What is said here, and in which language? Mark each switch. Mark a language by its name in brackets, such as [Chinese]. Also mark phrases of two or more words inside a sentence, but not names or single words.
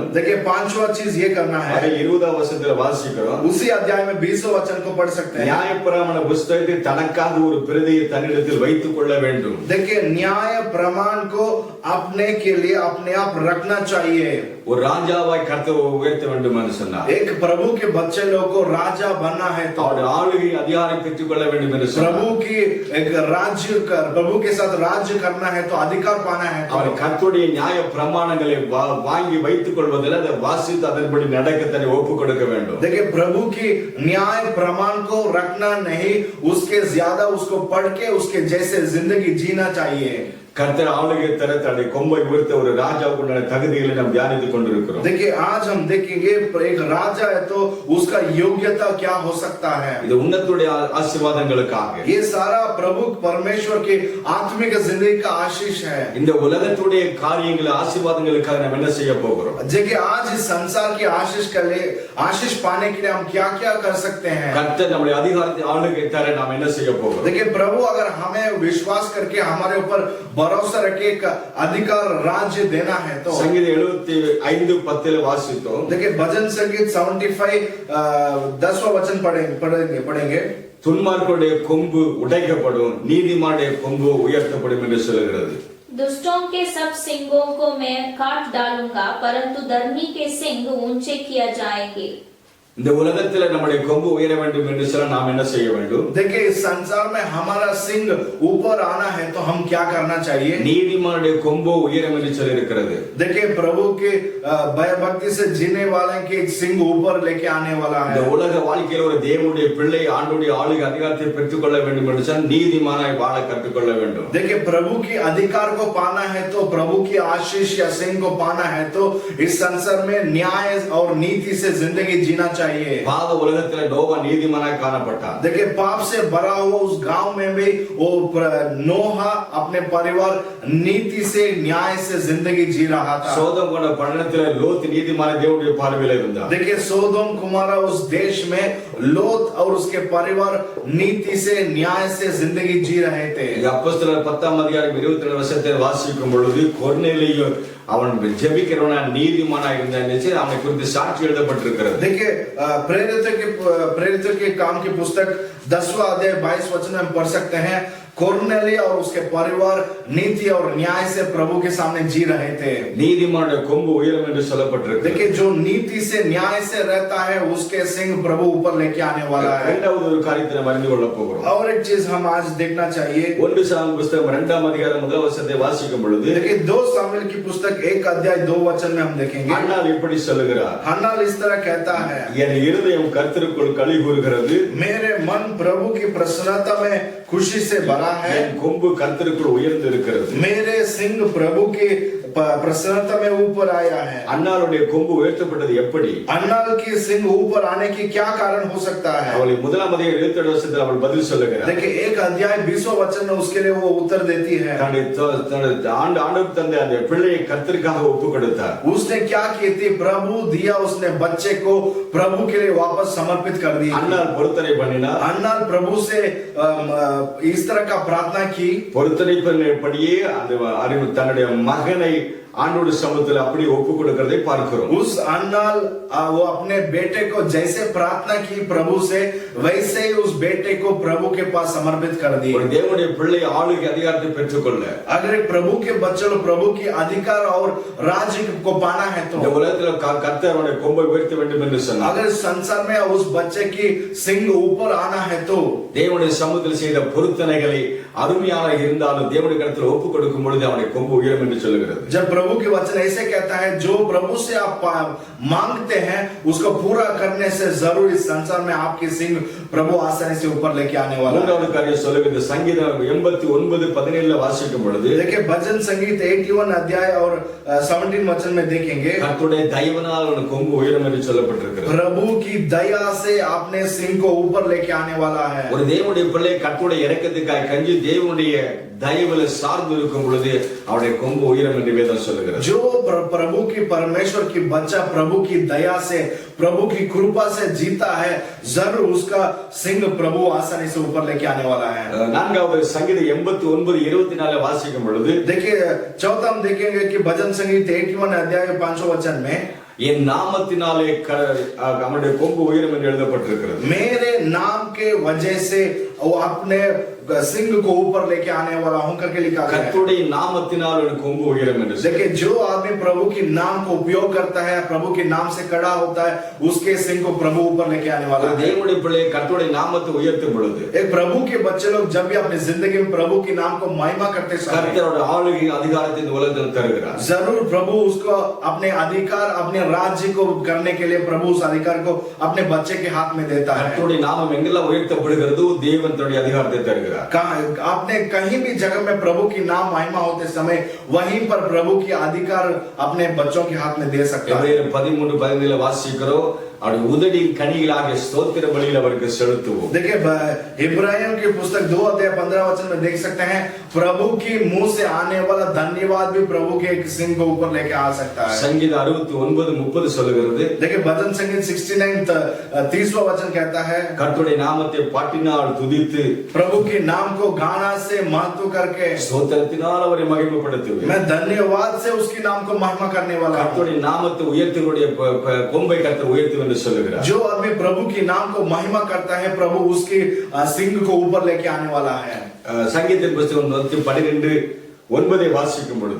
[Hindi] देखिए पांचवा चीज ये करना है। [Tamil] அதை 20ஆம் வசனத்துல வாசிக்கிறோம். [Hindi] उसी अध्याय में 20वें वचन को पढ़ सकते हैं। [Tamil] நியாயப்பிரமாண புத்தகத்தை தனக்காக ஒரு பிரதியை தன்னிடத்தில் வைத்துக் கொள்ள வேண்டும். [Hindi] देखिए न्याय प्रमाण को अपने के लिए अपने आप रखना चाहिए। [Tamil] ஒரு ராஜாவாய் கர்த்தரை உயர்த்த வேண்டும் என்று சொன்னார். [Hindi] एक प्रभु के बच्चे लोग को राजा बनना है तो [Tamil] அவருடைய ஆளுகை அதிகாரம் பெற்றுக் கொள்ள வேண்டும் என்று சொன்னார். [Hindi] प्रभु की एक राज्य कर, प्रभु के साथ राज्य करना है तो अधिकार पाना है तो [Tamil] அவர் கர்த்தருடைய நியாய பிரமாணங்களை வாங்கி வைத்துக் கொள்வதில் அதை வாசித்து அதன்படி நடக்க தன்னை ஒப்புக் கொடுக்க வேண்டும். [Hindi] देखिए प्रभु की न्याय प्रमाण को रखना नहीं, उसके ज्यादा उसको पढ़ के उसके जैसे जिंदगी जीना चाहिए। [Tamil] கர்த்தர் ஆளுகை தர தன்னுடைய கொம்பை உயர்த்த ஒரு ராஜாவுக்கு உண்டான தகுதிகளை நாம் தியானித்துக் கொண்டிருக்கிறோம். [Hindi] देखिए आज हम देखेंगे एक राजा है तो उसका योग्यता क्या हो सकता है। [Tamil] இது உன்னத்துடைய ஆசீர்வாதங்களுக்காக, [Hindi] ये सारा प्रभु परमेश्वर की आत्मिक जिंदगी का आशीष है। [Tamil] இந்த உலகத்துடைய காரியங்களை ஆசீர்வாதங்களுக்காக நாம் என்ன செய்ய போகிறோம்? [Hindi] देखिए आज इस संसार की आशीष के लिए, आशीष पाने के लिए हम क्या क्या कर सकते हैं। [Tamil] கர்த்தர் நம்முடைய அதிகாரத்தை ஆளுகை தர நாம் என்ன செய்ய போகிறோம்? [Hindi] देखिए प्रभु अगर हमें विश्वास करके हमारे ऊपर भरोसा रखे एक अधिकार राज्य देना है तो, [Tamil] சங்கீதம் 75:10 வாசித்தோம். [Hindi] देखिए भजन संगीत 75 10वां वचन पढ़ेंगे। [Tamil] துன்மார்க்கருடைய கொம்பு உடைக்கப்படும், நீதிமானுடைய கொம்பு உயர்த்தப்படும் என்று சொல்கிறது. [Hindi] दुष्टों के सब सिंगों को मैं काट डालूंगा, परंतु धर्मी के सिंग ऊंचे किया जाएंगे। [Tamil] இந்த உலகத்துல நம்முடைய கொம்பு உயர வேண்டும் என்று சொல்ல நாம் என்ன செய்ய வேண்டும்? [Hindi] देखिए इस संसार में हमारा सिंग ऊपर आना है तो हम क्या करना चाहिए। [Tamil] நீதிமானுடைய கொம்பு உயரம் என்று சொல்லி இருக்கிறது. [Hindi] देखिए प्रभु के भय भक्ति से जीने वाले के सिंग ऊपर लेके आने वाला [Tamil] இந்த [Hindi] है। [Tamil] உலக வாழ்க்கையில ஒரு தேவனுடைய பிள்ளை ஆண்டுடைய ஆளுகை அதிகாரத்தை பெற்றுக் கொள்ள வேண்டும் என்று சொன்னால் நீதிமானாய் வாழ கற்றுக்கொள்ள வேண்டும். [Hindi] देखिए प्रभु की अधिकार को पाना है तो, प्रभु की आशीष या सिंह को पाना है तो इस संसार में न्याय और नीति से जिंदगी जीना चाहिए। [Tamil] பாவ உலகத்துல நோவா நீதிமானாய் காணப்பட்டார். [Hindi] देखिए पाप से भरा हुआ उस गांव में भी वो नोहा अपने परिवार नीति से न्याय से जिंदगी जी रहा था। [Tamil] சோதோம் கொண்ட பட்டணத்துல லோத் நீதிமான தேவனுடைய பார்வையில இருந்தார். [Hindi] देखिए सोदोम कुमारा उस देश में लोत और उसके परिवार नीति से न्याय से जिंदगी जी रहे थे। [Tamil] அப்போஸ்தலர் 10ஆம் அதிகாரம் 22 வசனத்தை வாசிக்கும் பொழுது கொர்நேலியு அவன் ஜெபிக்கிறவனா நீதிமானா இருந்தான், அவனை குறித்து சாட்சி எழுதப்பட்டிருக்கிறது. [Hindi] देखिए प्रेरितों के काम की पुस्तक 10वां अध्याय 22 वचन में पढ़ सकते हैं। कोर्नेली और उसके परिवार नीति और न्याय से प्रभु के सामने जी रहे थे। [Tamil] நீதிமானுடைய கொம்பு உயரம் என்று சொல்லப்பட்டிருக்கு. [Hindi] देखिए जो नीति से न्याय से रहता है उसके सिंग प्रभु ऊपर लेके आने वाला है। [Tamil] இரண்டாவது ஒரு காரியத்தை நாம் அறிந்து கொள்ள போகிறோம். [Hindi] और एक चीज हम आज देखना चाहिए। [Tamil] 1 சாமுவேல் புத்தகம் 2ஆம் அதிகாரம் 1 வசனத்தை வாசிக்கும் பொழுது, [Hindi] देखिए 2 सामुएल की पुस्तक 1 अध्याय 2 वचन में हम देखेंगे। [Tamil] அன்னாள் இப்படி சொல்லுகிறார், [Hindi] हन्नाल इस तरह कहता है, [Tamil] என் இருதயம் கர்த்தருக்குள் களி கூறுகிறது, [Hindi] मेरे मन प्रभु की प्रसन्नता में खुशी से भरा है। [Tamil] என் கொம்பு கர்த்தருக்குள் உயர்ந்து இருக்கிறது. [Hindi] मेरे सिंग प्रभु की प्रसन्नता में ऊपर आया है। [Tamil] அன்னாளுடைய கொம்பு உயர்த்தப்பட்டது எப்படி? [Hindi] अन्नाल की सिंग ऊपर आने की क्या कारण हो सकता है। [Tamil] அவள் 1ஆம் அதிகாரம் 27 வசனத்தில் அவள் பதில் சொல்லுகிறார். [Hindi] देखिए 1 अध्याय 20वां वचन में उसके लिए वो उत्तर देती है। [Tamil] ஆண்டவர் தந்த அந்த பிள்ளையை கர்த்தருக்காக ஒப்பு கொடுத்தார். [Hindi] उसने क्या की थी, प्रभु दिया, उसने बच्चे को प्रभु के लिए वापस समर्पित कर दी। [Tamil] அன்னாள் பொருத்தனை பண்ணினார். [Hindi] अन्नाल प्रभु से इस तरह का प्रार्थना की। [Tamil] பொருத்தனைப்படியே அந்த தன்னுடைய மகனை ஆண்டோட சமூகத்தில் அப்படி ஒப்பு கொடுக்கிறதை பார்க்கிறோம். [Hindi] उस अन्नाल वो अपने बेटे को जैसे प्रार्थना की प्रभु से, वैसे ही उस बेटे को प्रभु के पास समर्पित कर दी. [Tamil] ஒரு தேவனுடைய பிள்ளை ஆளுகை அதிகாரத்தை பெற்றுக்கொள்ள, [Hindi] अगर एक प्रभु के बच्चे लोग प्रभु की अधिकार और राज्य को पाना है तो [Tamil] இந்த உலகத்துல கர்த்தர் அவருடைய கொம்பை உயர்த்த வேண்டும் என்று சொன்னார். [Hindi] अगर संसार में उस बच्चे की सिंग ऊपर आना है तो [Tamil] தேவனுடைய சமூகத்தில் செய்த பொருத்தனைகளை அருமையாக இருந்தாலும் தேவனுடைய கருத்தில் ஒப்பு கொடுக்கும் பொழுது அவனுடைய கொம்பு உயரும் என்று சொல்லுகிறது. [Hindi] जब प्रभु के वचन ऐसे कहता है, जो प्रभु से आप मांगते हैं उसको पूरा करने से जरूर इस संसार में आपकी सिंग प्रभु आसानी से ऊपर लेके आने वाला है. [Tamil] மூன்றாவது காரியம் சொல்லுகிறது, சங்கீதம் 89:17 வாசிக்கும் பொழுது, [Hindi] देखिए भजन संगीत 81 अध्याय और 17 वचन में देखेंगे, [Tamil] கர்த்தருடைய தயவினால் அவன் கொம்பு உயரும் என்று சொல்லப்பட்டிருக்கிறது. [Hindi] प्रभु की दया से आपने सिंग को ऊपर लेके आने वाला है. [Tamil] ஒரு தேவனுடைய பிள்ளை கர்த்தருடைய இரக்கத்துக்காக கஞ்சி தேவனுடைய தயவுல சார்ந்து இருக்கும் பொழுது அவருடைய கொம்பு உயரும் என்று வேதம் சொல்லுகிறது. [Hindi] जो प्रभु की परमेश्वर की बच्चा प्रभु की दया से, प्रभु की कृपा से जीता है, जरूर उसका सिंग प्रभु आसानी से ऊपर लेके आने वाला है. [Tamil] நான்காவது சங்கீதம் 89:24 வாசிக்கும் பொழுது, [Hindi] देखिए चौथा हम देखेंगे कि भजन संगीत 81 अध्याय 5 वचन में, [Tamil] என் நாமத்தினாலே அவனுடைய கொம்பு உயரும் என்று எழுதப்பட்டிருக்கிறது. [Hindi] मेरे नाम के वजह से वो अपने सिंग को ऊपर लेके आने वाला हूं करके लिखा गया है. [Tamil] கர்த்தருடைய நாமத்தினால் அவன் கொம்பு உயரும் என்று. [Hindi] देखिए जो आदमी प्रभु के नाम को उपयोग करता है, प्रभु के नाम से खड़ा होता है, उसके सिंग को प्रभु ऊपर लेके आने वाला है. [Tamil] தேவனுடைய பிள்ளை கர்த்தருடைய நாமத்தை உயர்த்தும் பொழுது, [Hindi] एक प्रभु के बच्चे लोग जब भी अपनी जिंदगी में प्रभु के नाम को महिमा करते समय [Tamil] கர்த்தருடைய ஆளுகை அதிகாரத்தை இந்த உலகத்தில் தருகிறார். [Hindi] जरूर प्रभु उसको अपने अधिकार, अपने राज्य को करने के लिए प्रभु उस अधिकार को अपने बच्चे के हाथ में देता है. [Tamil] கர்த்தருடைய நாமம் எங்கெல்லாம் உயர்த்தப்படுகிறதோ தேவன் தன்னுடைய அதிகாரத்தை தருகிறார். [Hindi] आपने कहीं भी जगह में प्रभु की नाम महिमा होते समय वहीं पर प्रभु की अधिकार अपने बच्चों के हाथ में दे सकता है. [Tamil] 13:17 வாசிக்கிறோம், அவருடைய உதடியின் கனிகளாகிய ஸ்தோத்திர பலியில் அவருக்கு செலுத்துவோம். [Hindi] देखिए इब्राहिम की पुस्तक 2 अध्याय 15 वचन में देख सकते हैं, प्रभु की मुंह से आने वाला धन्यवाद भी प्रभु के एक सिंग को ऊपर लेके आ सकता है. [Tamil] சங்கீதம் 69:30 சொல்லுகிறது, [Hindi] देखिए भजन संगीत 69 30वां वचन कहता है, [Tamil] கர்த்தருடைய நாமத்தை பாட்டினால் துதித்து [Hindi] प्रभु के नाम को गाना से महत्व करके [Tamil] ஸ்தோத்திரத்தினால் அவரை மகிமைப்படுத்துவேன். [Hindi] मैं धन्यवाद से उसके नाम को महिमा करने वाला हूं. [Tamil] கர்த்தருடைய நாமத்தை உயர்த்துவருடைய கொம்பை கர்த்தர் உயர்த்துவேன் என்று சொல்லுகிறார். [Hindi] जो आदमी प्रभु के नाम को महिमा करता है, प्रभु उसके सिंग को ऊपर लेके आने वाला है. [Tamil] சங்கீதத்தின் புத்தகம் 12:9 வாசிக்கும் பொழுது,